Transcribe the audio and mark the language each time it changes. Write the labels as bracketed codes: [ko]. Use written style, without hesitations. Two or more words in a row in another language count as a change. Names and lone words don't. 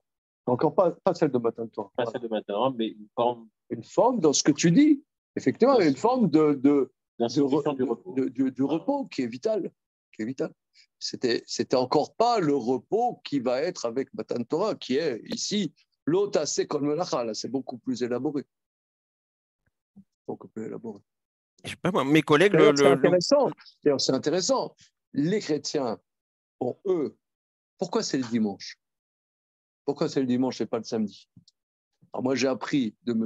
[fr] Encore pas celle de [he] מתן תורה. [fr] Pas celle de [he] מתן תורה, [fr] mais une forme. Une forme dans ce que tu dis. Effectivement, une forme du repos qui est vital. C'était encore pas le repos qui va être avec [he] מתן תורה, [fr] qui est ici l' [he] תעשה כל מלאכה. [fr] Là, c'est beaucoup plus élaboré. Je sais pas moi, mes collègues. C'est intéressant. Les chrétiens, pour eux, pourquoi c'est le dimanche? Pourquoi c'est le dimanche et pas le samedi? Alors moi, j'ai appris de M.